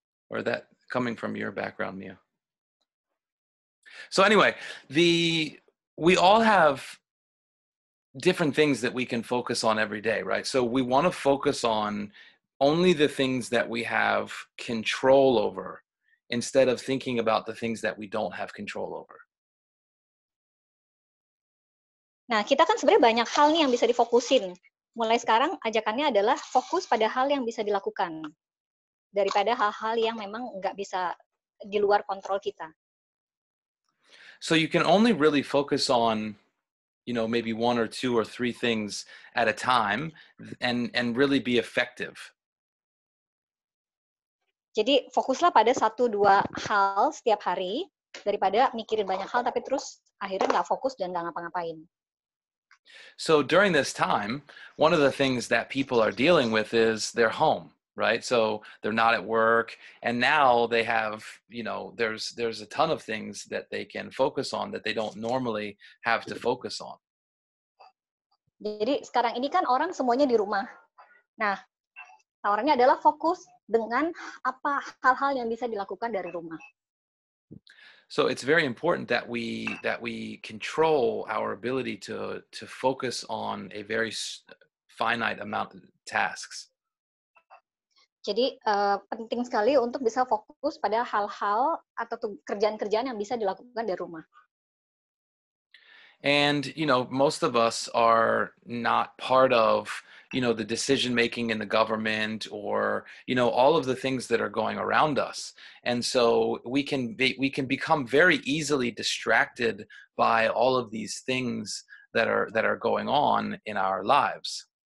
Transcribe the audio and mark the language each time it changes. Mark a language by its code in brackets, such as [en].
[en] Or that coming from your background, Mia? So anyway, we all have different things that we can focus on every day, right? So we want to focus on only the things that we have control over instead of thinking about the things that we don't have control over. [id] Nah, kita kan sebenarnya banyak hal nih yang bisa difokusin. Mulai sekarang ajakannya adalah fokus pada hal yang bisa dilakukan daripada hal-hal yang memang nggak bisa di luar kontrol kita. [en] So you can only really focus on, you know, maybe 1 or 2 or 3 things at a time and really be effective. [id] Jadi fokuslah pada 1-2 hal setiap hari daripada mikirin banyak hal tapi terus akhirnya nggak fokus dan nggak ngapa-ngapain. [en] So during this time, one of the things that people are dealing with is their home, right? So they're not at work, and now they have, you know, there's a ton of things that they can focus on that they don't normally have to focus on. [id] Jadi sekarang ini kan orang semuanya di rumah. Nah, tawarannya adalah fokus dengan apa hal-hal yang bisa dilakukan dari rumah. [en] So it's very important that we control our ability to focus on a very finite amount of tasks. [id] Jadi penting sekali untuk bisa fokus pada hal-hal atau kerjaan-kerjaan yang bisa dilakukan dari rumah. [en] And, you know, most of us are not part of, you know, the decision making in the government or, you know, all of the things that are going around us. And so we can become very easily distracted by all of these things that are going on in our lives.